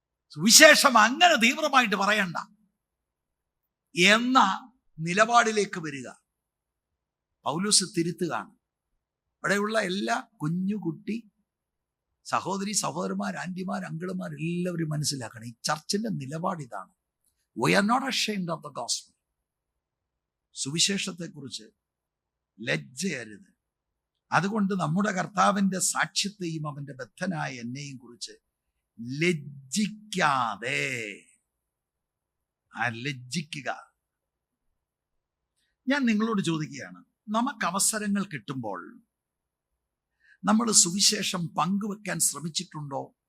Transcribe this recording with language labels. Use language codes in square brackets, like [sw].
[ml] സുവിശേഷം അങ്ങനെ തീവ്രമായിട്ട് പറയണ്ട എന്ന നിലപാടിലേക്ക് വരിക. പൗലോസ് തിരുത്തുകയാണ്. ഇവിടെയുള്ള എല്ലാ കുഞ്ഞുകുട്ടി സഹോദരി സഹോദരന്മാർ, ആന്റിമാർ, അങ്കിളുമാർ എല്ലാവരും മനസ്സിലാക്കണം. ഈ ചർച്ചിന്റെ നിലപാട് ഇതാണ്. [en] We are not ashamed of the gospel. [ml] സുവിശേഷത്തെക്കുറിച്ച് ലജ്ജയരുത്. അതുകൊണ്ട് നമ്മുടെ കർത്താവിന്റെ സാക്ഷ്യത്തെയും അവന്റെ ബദ്ധനായ എന്നെയും കുറിച്ച് ലജ്ജിക്കാതെ ലജ്ജിക്കുക. ഞാൻ നിങ്ങളോട് ചോദിക്കുകയാണ്, നമുക്ക് അവസരങ്ങൾ കിട്ടുമ്പോൾ നമ്മൾ സുവിശേഷം പങ്കുവെക്കാൻ ശ്രമിച്ചിട്ടുണ്ടോ?